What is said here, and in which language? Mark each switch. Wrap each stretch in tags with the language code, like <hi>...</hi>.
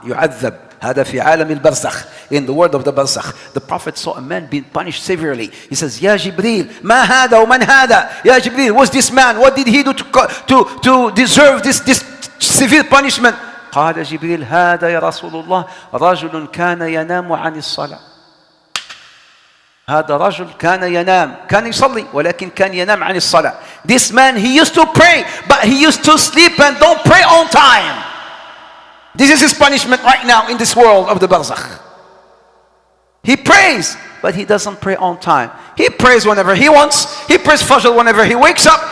<ar>يعذب. هذا في عالم البرزخ.</ar> <en>In the world of the barzakh, the Prophet saw a man being punished severely. He says,</en> <ar>يا جبريل ما هذا ومن هذا? يا جبريل,</ar> <en>what's this man? What did he do to deserve this severe punishment?</en> <ar>قال جبريل هذا يا رسول الله رجل كان ينام عن الصلاة. هذا رجل كان ينام, كان يصلي ولكن كان ينام عن الصلاة.</ar> <en>This man, he used to pray, but he used to sleep and don't pray on time. This is his punishment right now in this world of the barzakh. He prays, but he doesn't pray on time. He prays whenever he wants. He prays fajr whenever he wakes up.</en>